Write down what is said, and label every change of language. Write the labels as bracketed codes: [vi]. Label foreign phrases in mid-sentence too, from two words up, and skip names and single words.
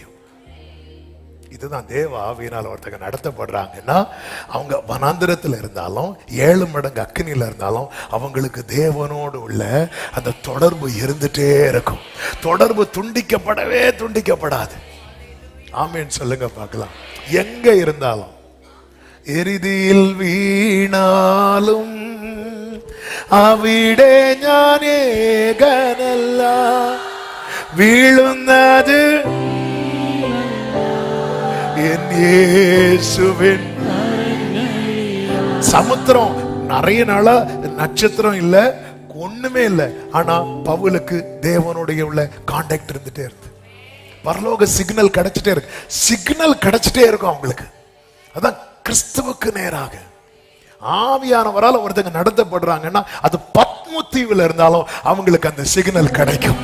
[ta] இதுதான் தேவ ஆவியினால் ஒருத்தங்க நடத்தப்படுறாங்கன்னா, அவங்க வனாந்திரத்தில் இருந்தாலும் 7 மடங்கு அக்கினியில இருந்தாலும் அவங்களுக்கு தேவனோடு உள்ள அந்த தொடர்பு இருந்துட்டே இருக்கும். தொடர்பு துண்டிக்கப்படவே துண்டிக்கப்படாது. ஆமேன் சொல்லுங்க பார்க்கலாம். எங்க இருந்தாலும், [ml] എരിതിയിൽ വീണാലും അവിടെ ഞാൻ ഏകനല്ല, വീഴുന്നത് എൻ യേശുവിൻ. [ta] சமுத்திரம் நிறைய நாளா நட்சத்திரம் இல்ல, ஒண்ணுமே இல்ல. ஆனா பவுலுக்கு தேவனுடைய உள்ள கான்டாக்ட் இருந்துட்டே இருக்கு. பரலோக சிக்னல் கிடைச்சிட்டே இருக்கு. சிக்னல் கிடைச்சிட்டே இருக்கும் அவங்களுக்கு. அதான் கிறிஸ்துவுக்கு நேராக ஆவியானவரால் ஒருத்தங்க நடத்தப்படுறாங்கன்னா, அது பத்மு தீவுல இருந்தாலும் அவங்களுக்கு அந்த சிக்னல் கிடைக்கும்.